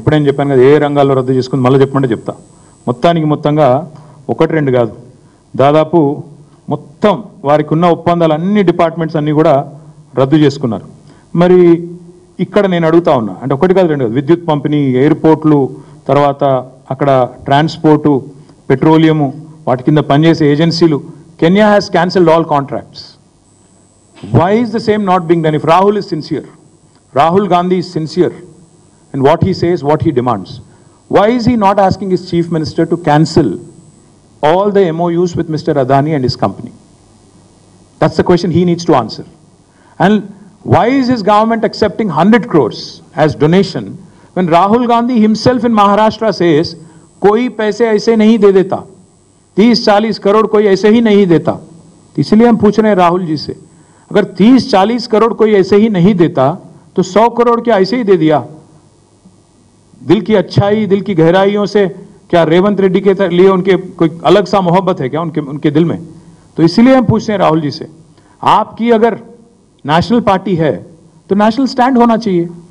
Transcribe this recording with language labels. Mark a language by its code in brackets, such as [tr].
[te] ఇప్పుడేం చెప్పాను కదా, ఏ రంగాల్లో రద్దు చేసుకుంది మళ్ళీ చెప్పమంటే చెప్తా. మొత్తంగా 1-2 కాదు, దాదాపు మొత్తం వారికి ఉన్న ఒప్పందాలు అన్ని డిపార్ట్మెంట్స్ అన్నీ కూడా రద్దు చేసుకున్నారు. మరి ఇక్కడ నేను అడుగుతా ఉన్నా, అంటే 1 కాదు 2 కాదు, విద్యుత్ పంపిణీ, ఎయిర్పోర్ట్లు, తర్వాత అక్కడ ట్రాన్స్పోర్టు, పెట్రోలియము, వాటి కింద పనిచేసే ఏజెన్సీలు, [en] Kenya has cancelled all contracts. Why is the same not being done? If Rahul is sincere, Rahul Gandhi is sincere in what he says, what he demands, why is he not asking his chief minister to cancel all the MOUs with Mr. Adani and his company? That's the question he needs to answer. And why is his government accepting 100 crores as donation when Rahul Gandhi himself in Maharashtra says, [hi] koi paise aise nahi de deta, 30-40 crore कोई ऐसे ही नहीं देता. इसलिए हम पूछ रहे हैं राहुल जी से, अगर 30-40 करोड़ कोई ऐसे ही नहीं देता तो 100 करोड़ क्या ऐसे ही दे दिया? दिल की अच्छाई, दिल की गहराइयों से क्या रेवंत रेड्डी के लिए उनके कोई अलग सा मोहब्बत है क्या उनके दिल में? तो इसीलिए हम पूछते हैं राहुल जी से, आपकी अगर नेशनल पार्टी है तो नेशनल स्टैंड होना चाहिए.